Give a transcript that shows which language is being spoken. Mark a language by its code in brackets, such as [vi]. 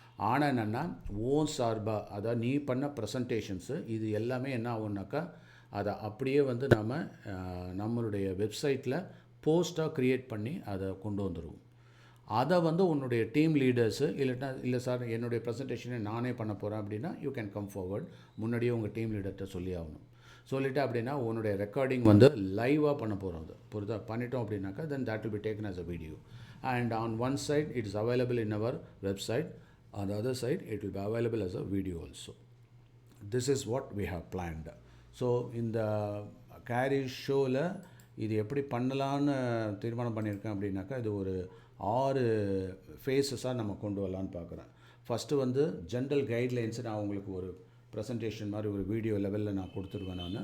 [ta] ஆனால் என்னென்னா ஓன் சார்பாக, அதாவது நீ பண்ண ப்ரெசன்டேஷன்ஸு இது எல்லாமே என்ன ஆகும்னாக்கா, அதை அப்படியே வந்து நம்மளுடைய வெப்சைட்டில் போஸ்ட்டாக க்ரியேட் பண்ணி அதை கொண்டு வந்துடுவோம். அதை வந்து உன்னுடைய டீம் லீடர்ஸு இல்லை சார் என்னுடைய ப்ரெசன்டேஷனை நானே பண்ண போகிறேன் அப்படின்னா [en] You can come forward. [ta] முன்னாடியே உங்கள் டீம் லீடர்கிட்ட சொல்லி ஆகணும். சொல்லிவிட்டு அப்படின்னா உன்னுடைய ரெக்கார்டிங் வந்து லைவாக பண்ண போகிறோம். அது புரிதா? பண்ணிட்டோம் அப்படின்னாக்கா [en] Then that will be taken as a video, and on one side it is available in our website, on the other side it will be available as a video also. This is what we have planned. [ta] So இந்த carrier ஷோவில் இது எப்படி பண்ணலான்னு தீர்மானம் பண்ணியிருக்கேன் அப்படின்னாக்கா, இது ஒரு 6 ஃபேஸஸாக நம்ம கொண்டு வரலான்னு பார்க்குறேன். ஃபஸ்ட்டு வந்து ஜென்ரல் கைட்லைன்ஸு நான் உங்களுக்கு ஒரு ப்ரெசன்டேஷன் மாதிரி ஒரு வீடியோ லெவலில் நான் கொடுத்துருவேன்.